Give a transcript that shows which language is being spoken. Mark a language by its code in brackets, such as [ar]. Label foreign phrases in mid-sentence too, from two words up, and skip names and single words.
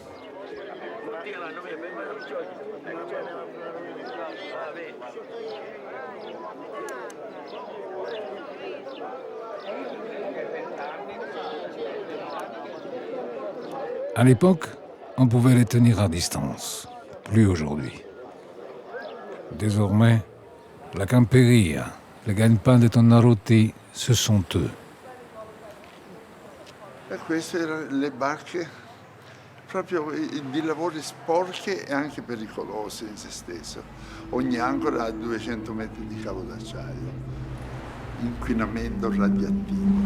[fr] À l'époque, on pouvait les tenir à distance. Plus aujourd'hui. Désormais, la Camperia, le gagne-pain de Tonnarutti, ce sont eux. [it] E queste erano le barche proprio di lavori sporche e anche pericolosi in se stesso. Ogni ancora ha 200 metri di cavo d'acciaio, inquinamento radioattivo.